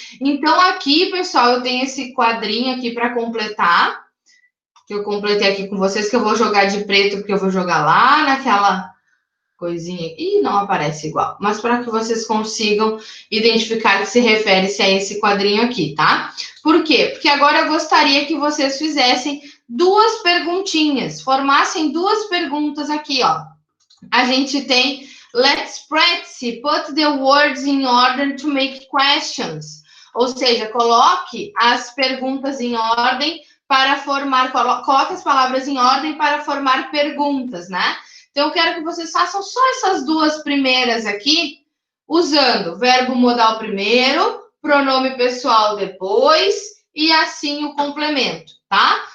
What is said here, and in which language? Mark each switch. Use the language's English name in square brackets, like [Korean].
[Portuguese] Então, aqui, pessoal, eu tenho esse quadrinho aqui para completar, que eu completei aqui com vocês, que eu vou jogar de preto, porque eu vou jogar lá naquela coisinha aqui, não aparece igual, mas para que vocês consigam identificar que se refere-se a esse quadrinho aqui, tá? Por quê? Porque agora eu gostaria que vocês fizessem duas perguntinhas, formassem duas perguntas aqui, ó. A gente tem [English] let's practice, put the words in order to make questions. [Portuguese] Ou seja, coloque as perguntas em ordem para formar, coloque as palavras em ordem para formar perguntas, né? Então, eu quero que vocês façam só essas duas primeiras aqui, usando verbo modal primeiro, pronome pessoal depois, e assim o complemento, tá?